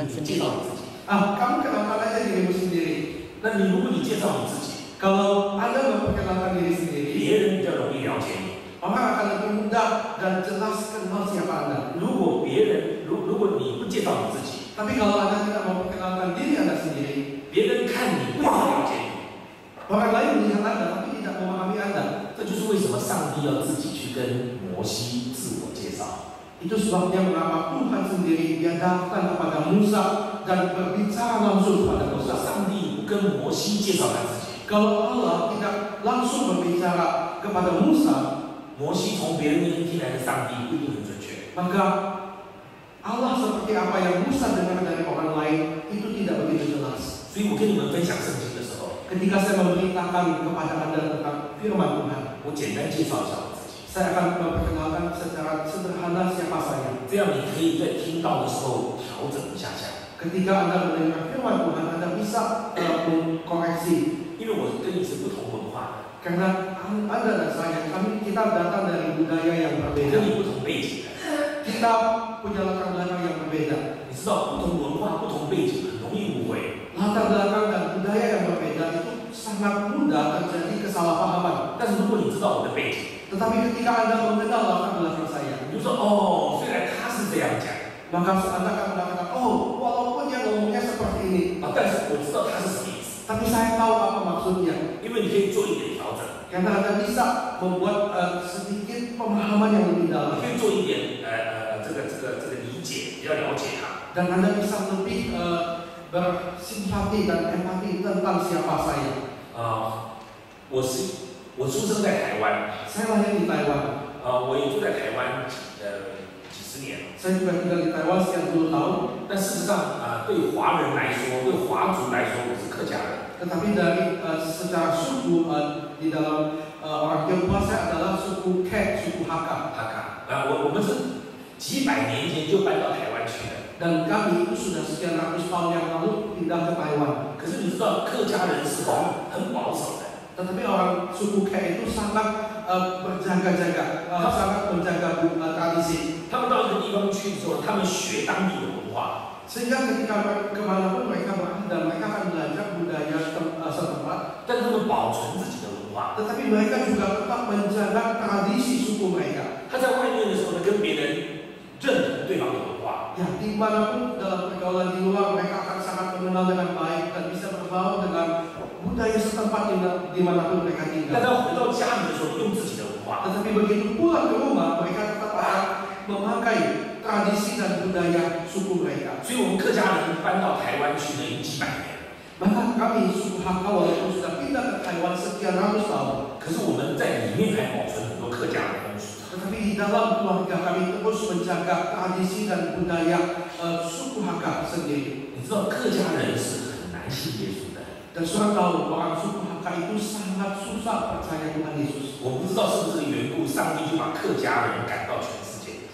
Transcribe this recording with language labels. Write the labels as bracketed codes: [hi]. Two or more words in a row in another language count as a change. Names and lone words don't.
[zh] 你介 [id] sendiri. [zh] 绍你自己。 [id] kamu kenalkan aja dirimu sendiri. [zh] 那你如果你介绍你自己， [id] Kalau Anda memperkenalkan diri sendiri, [zh] 别人比较容易了解你。 [id] orang akan lebih mudah dan jelas kenal siapa Anda. [zh] 如果你不介绍你自己， [id] Tapi kalau Anda tidak memperkenalkan diri Anda sendiri, [zh] 别人看你不一定了解你。 [id] orang lain melihat Anda tapi tidak memahami Anda. [zh] 这就是为什么上帝要自己去跟摩西自我介绍。 [id] Itu sebabnya mengapa Tuhan sendiri dia datang kepada Musa dan berbicara langsung kepada Musa. [zh] 上帝不跟摩西介绍他自己， [id] Kalau Allah tidak langsung berbicara kepada Musa, [zh] 摩西从别人那边听来的上帝不一定很准确。 [id] maka Allah seperti apa yang Musa dengar dari orang lain itu tidak begitu jelas. [zh] 所以我跟你们分享圣经的时候， [id] Ketika saya memberitakan kepada Anda tentang firman Tuhan, [zh] 我简单介绍一下我自己， [id] saya akan memperkenalkan secara sederhana siapa saya. [zh] 这样你可以在听到的时候调整一下下。 [id] Ketika Anda mendengar firman Tuhan, Anda bisa mengkoreksi. [zh] 因为我跟你是不同文化 [id] Karena Anda dan saya, kita datang dari budaya yang [zh] 的， [id] berbeda. [zh] 跟你不同背景的， [id] Kita punya latar belakang yang berbeda. [zh] 你知道不同文化、不同背景很容易误会。 [id] Latar belakang dan budaya yang berbeda itu sangat mudah terjadi kesalahpahaman. [zh] 但是如果你知道我的背景， [id] Tetapi ketika Anda mengenal latar belakang saya, [zh] 你就说哦，虽然他是这样讲 [id] maka Anda akan mengatakan, oh, walaupun dia ngomongnya seperti ini, [zh] 但是我知道他是什么意思， [id] tapi saya tahu apa maksudnya. [zh] 因为你可以做一点调整， [id] Karena Anda bisa membuat sedikit pemahaman yang lebih [zh] 你 [id] dalam. [zh] 可以做一点这个理解，比较了解他。 [id] Dan Anda bisa lebih bersimpati dan empati tentang siapa saya. [zh] 我出生在台湾， [id] Saya lahir di Taiwan. [zh] 我也住在台湾几十年。 [id] Saya juga tinggal di Taiwan sekian 10 tahun. [zh] 但事实上，对华人来说，对华族来说，我是客家人。 [id] Tetapi dari secara suku di dalam orang Tionghoa saya adalah suku Kek, suku Hakka. [zh] 我们是几百年前就搬到台湾去的。 [id] Dan kami itu sudah sekian ratus tahun yang lalu pindah ke Taiwan. [zh] 可是你知道，客家人是很保守的。 [id] Tetapi orang suku Kek itu sangat berjaga-jaga, sangat menjaga tradisi. [zh] 他们到一个地方去的时候，他们学当地的文化。 [id] Sehingga ketika kemanapun mereka berada, mereka akan belajar budaya setempat. [zh] 但他们保存自己的文化。 [id] Tetapi mereka juga tetap menjaga tradisi suku mereka. [zh] 他在外面的时候呢，跟别人认同对方的文化。 [id] Ya, dimanapun dalam pergaulan di luar mereka akan sangat mengenal dengan baik dan bisa berbaur dengan budaya setempat dimanapun mereka [zh] 但 [id] tinggal. [zh] 他回到家里的时候，用自己的文化。 [id] Tetapi begitu pulang ke rumah, mereka tetap akan memakai tradisi dan budaya suku mereka. [zh] 所以，我们客家人搬到台湾去呢，已经几百年了。 [id] Bahkan kami suku Hakka walaupun sudah pindah ke Taiwan sekian ratus tahun, [zh] 可是我们在里面还保存很多客家的风俗。 [id] tetapi di dalam keluarga kami terus menjaga tradisi dan budaya suku Hakka sendiri. [zh] 你知道，客家人是很难信耶稣的。 [id] Dan saudara tahu orang suku Hakka itu sangat susah percaya Tuhan Yesus. [zh] 我不知道是不是这个缘故，上帝就把客家人赶到全世界。